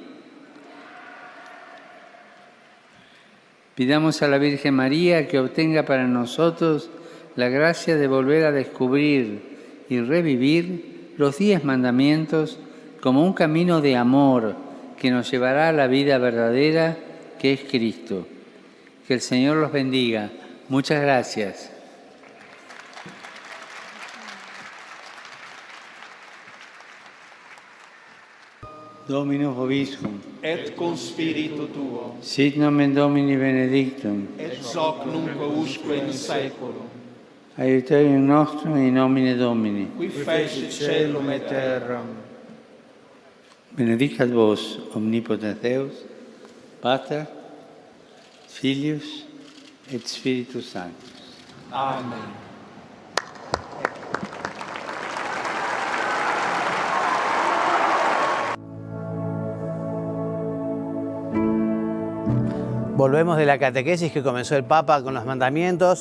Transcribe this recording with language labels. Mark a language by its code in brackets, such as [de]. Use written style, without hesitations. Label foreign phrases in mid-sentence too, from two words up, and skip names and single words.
[es] Pidamos a la Virgen María que obtenga para nosotros la gracia de volver a descubrir y revivir los 10 mandamientos como un camino de amor que nos llevará a la vida verdadera que es Cristo. Que el Señor los bendiga. Muchas gracias. [la] Dominus vobiscum. Et cum spiritu tuo. Sit nomen Domini benedictum. Et hoc nunc usque in saeculum. Aiuterium nostrum in nomine Domini. Qui fecit caelum et terram. Benedicat vos, omnipotens Deus, Pater, Filius et Spiritus Sanctus. Amen. [es] Volvemos de la catequesis que comenzó el Papa con los mandamientos.